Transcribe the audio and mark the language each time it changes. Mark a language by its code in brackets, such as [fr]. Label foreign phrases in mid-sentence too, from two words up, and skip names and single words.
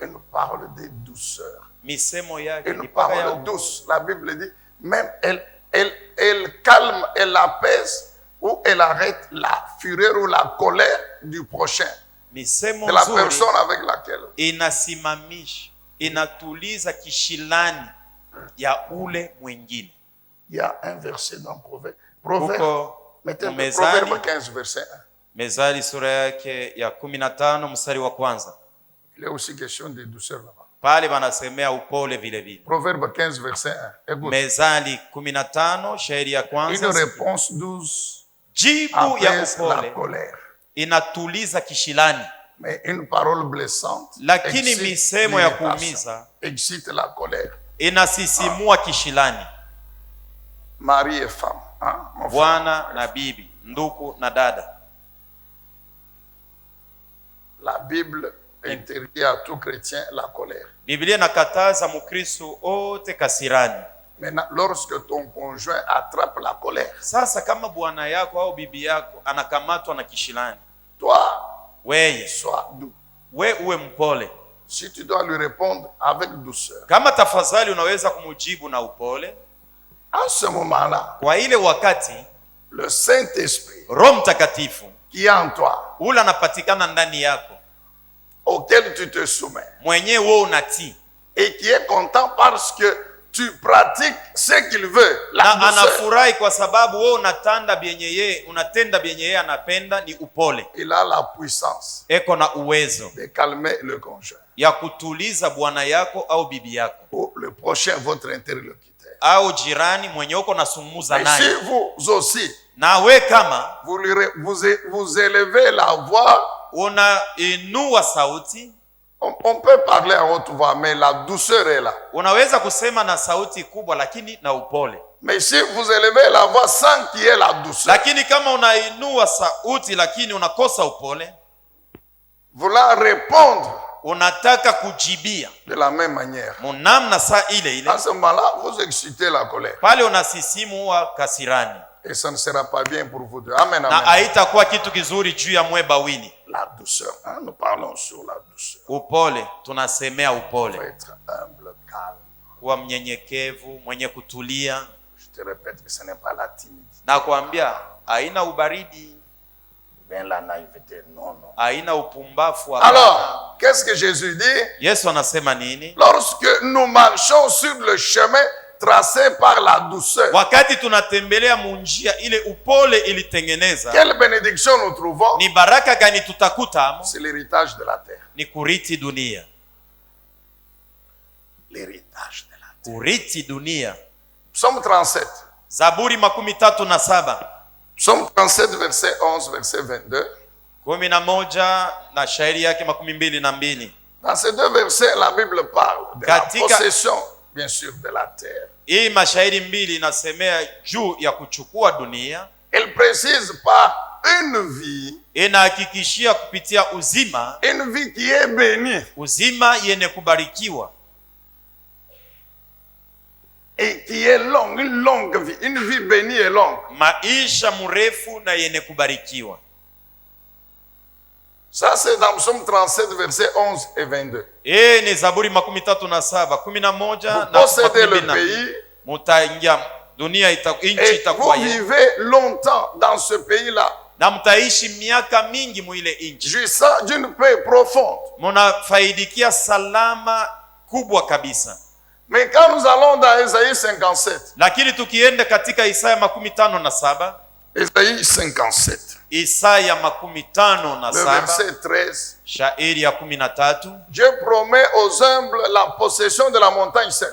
[fr] parole de douceur. [sw] misemo yake [fr] Une [sw] ni paka ya [fr] parole douce. La Bible dit, même elle calme, elle apaise ou elle arrête la fureur ou la colère du prochain, [sw] misemo [fr] de la [sw] nzuri [fr] personne avec laquelle. [sw] inasimamisha, inatuliza kishilani ya ule mwingine. [fr] Il y a un verset dans Proverbe. Proverbe, [sw] Huko [fr] mettez [sw] Mezali, [fr] Proverbe 15, verset 1. [sw] Mezali sura yake ya 15 mstari wa kwanza. [fr] Il est aussi question de douceur là-bas. [sw] Pale wanasemea upole vile vile. [fr] Proverbe 15, verset 1. Écoute. [sw] Mezali 15 shairi ya [fr] Une [sw] kwanza. [fr] réponse douce [sw] Jibu ya [fr] apaise la [sw] upole [fr] colère. [sw] inatuliza kishilani, [fr] Mais une parole blessante [sw] lakini [fr] excite [sw] misemo ya [fr] l'irritation, [sw] kuumiza [fr] excite la colère. [sw] inasisimua kishilani. [fr] Mari et femme. Hein, mon frère. [sw] Bwana na bibi, ndugu na dada. [fr] La Bible interdit à tout chrétien la colère. [sw] Biblia inakataza Mkristo ote kasirani. [fr] Maintenant, lorsque ton conjoint attrape la colère, [sw] Sasa kama bwana yako au bibi yako anakamatwa na kishilani, [fr] toi, [sw] weye [fr] sois doux. [sw] we uwe mpole. [fr] Si tu dois lui répondre avec douceur, [sw] Kama tafadhali unaweza kumujibu na upole, [fr] à ce moment-là, [sw] kwa ile wakati [fr] le Saint-Esprit [sw] Roho Mtakatifu [fr] qui est en toi, [sw] ule anapatikana ndani yako, [fr] auquel tu te soumets, [sw] mwenyewe wewe unatii [fr] et qui est content parce que tu pratiques ce qu'il veut, la [sw] na [fr] douceur. [sw] anafurahi kwa sababu wewe unatenda byenye yeye anapenda, ni upole. [fr] Il a la puissance [sw] Eko na uwezo [fr] de calmer le conjoint [sw] ya kutuliza bwana yako au bibi yako [fr] ou le prochain, votre interlocuteur. [sw] au jirani mwenye uko nasumuza [fr] Mais si [sw] naye. [fr] vous aussi, [sw] Na we kama [fr] vous élevez la voix, [sw] unainua sauti, [fr] on peut parler à haute voix, mais la douceur est là. [sw] unaweza kusema na sauti kubwa lakini na upole. [fr] Mais si vous élevez la voix sans qu'il y ait la douceur, [sw] Lakini kama unainua sauti lakini unakosa upole, [fr] vouloir répondre [sw] unataka kujibia [fr] de la même manière, [sw] munamna saa ile ile, [fr] à ce moment-là, vous excitez la colère. [sw] pale unasisimua kasirani, [fr] Et ça ne sera pas bien pour vous deux. [sw] Amen, na amen. haitakuwa kitu kizuri juu ya mwe bawili. [fr] La douceur, hein, nous parlons sur la douceur. [sw] Upole, tunasemea [fr] Il faut [sw] upole, [fr] être humble, calme. [sw] kuwa mnyenyekevu, mwenye kutulia, [fr] Je te répète que ce n'est pas la timidité, [sw] na kuambia haina ubaridi, [fr] bien la naïveté, non, non. [sw] haina upumbafu. hapana. [fr] Alors, qu'est-ce que Jésus dit? [sw] Yesu anasema nini? [fr] Lorsque nous marchons sur le chemin tracé par la douceur, [sw] Wakati tunatembelea munjia ile upole ilitengeneza, [fr] quelle bénédiction nous trouvons? [sw] ni baraka gani tutakuta? [fr] C'est l'héritage de la terre. [sw] Ni kuriti dunia, [fr] L'héritage de la terre. [sw] kuriti dunia. [fr] Psaume 37. [sw] Zaburi 37, [fr] Psaume 37, verset 11, verset 22. [sw] 11 na shairi yake 22. [fr] Dans ces deux versets, la Bible parle de la [sw] Katika- [fr] possession, bien sûr, de la terre. [sw] Hii mashairi mbili inasemea juu ya kuchukua dunia, [fr] Elle précise par une vie, [sw] inahakikishia kupitia uzima, [fr] une vie qui est bénie [sw] uzima yenye kubarikiwa [fr] et qui est longue, une longue vie, une vie bénie et longue. [sw] maisha mrefu na yenye kubarikiwa. [fr] Ça, c'est dans Psaume 37, versets 11 et 22. [sw] Hii ni Zaburi 37, 11 [fr] Vous [sw] na [fr] possédez le [sw] 22. [fr] pays [sw] Mutaingia dunia, nchi [fr] et vous [sw] itakuwa yenu, [fr] vivez longtemps dans ce pays-là, [sw] na mtaishi miaka mingi mwile nchi, [fr] jouissant d'une paix profonde. [sw] munafaidikia salama kubwa kabisa. [fr] Mais quand nous allons dans Ésaïe 57, [sw] Lakini tukienda katika Isaya 57, [fr] Ésaïe 57, [sw] Isaya [fr] le 57 verset 13, [sw] shairi ya 13, [fr] Dieu promet aux humbles la possession de la montagne sainte.